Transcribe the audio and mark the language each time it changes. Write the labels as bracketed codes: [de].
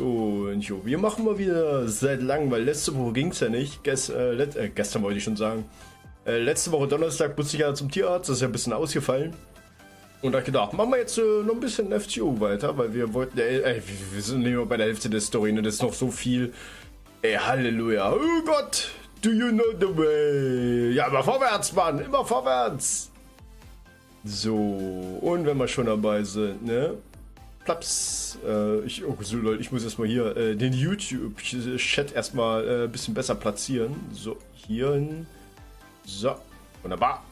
[de] Und jo, wir machen mal wieder seit langem, weil letzte Woche ging es ja nicht. Gestern wollte ich schon sagen. Letzte Woche Donnerstag musste ich ja zum Tierarzt, das ist ja ein bisschen ausgefallen. Und da habe ich gedacht, machen wir jetzt noch ein bisschen FTO weiter, weil wir wollten, wir sind nicht mehr bei der Hälfte der Story, ne? Das ist noch so viel. Ey, Halleluja. Oh Gott, [en] do you know the way? [de] Ja, immer vorwärts, Mann, immer vorwärts. So, und wenn wir schon dabei sind, ne? Plaps. Ich muss erstmal hier den YouTube-Chat erstmal ein bisschen besser platzieren. So, hier hin. So, wunderbar.